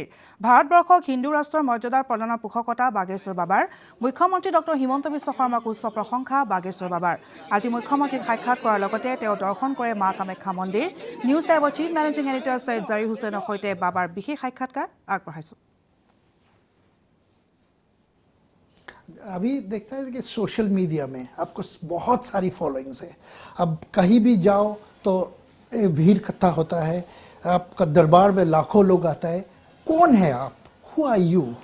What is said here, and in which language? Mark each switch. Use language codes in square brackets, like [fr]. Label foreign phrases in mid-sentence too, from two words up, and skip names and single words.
[as] ভাৰতবৰ্ষক হিন্দু ৰাষ্ট্ৰৰ মৰ্যাদাৰ প্ৰদানৰ পোষকতা বাগেশ্বৰ বাবাৰ। মুখ্যমন্ত্ৰী ডক্টৰ হিমন্ত বিশ্ব শৰ্মাক উচ্চ প্ৰশংসা বাগেশ্বৰ বাবাৰ। আজি মুখ্যমন্ত্ৰীক সাক্ষাৎ কৰাৰ লগতে তেওঁ দৰ্শন কৰে মা কামাখ্যা মন্দিৰ। নিউজ লাইভৰ [en] chief managing editor [as] সৈয়দ জাহিৰ হুছেইনৰ সৈতে বাবাৰ বিশেষ সাক্ষাৎকাৰ আগবঢ়াইছো। [hi] अभी देखते हैं कि [en] social media [hi] में आपको बहुत सारी फॉलोइंग्स है। अब कहीं भी जाओ तो भीड़ इकट्ठा होता है, आपका दरबार में लाखों लोग आता है। कौन है आप? [en] who are you?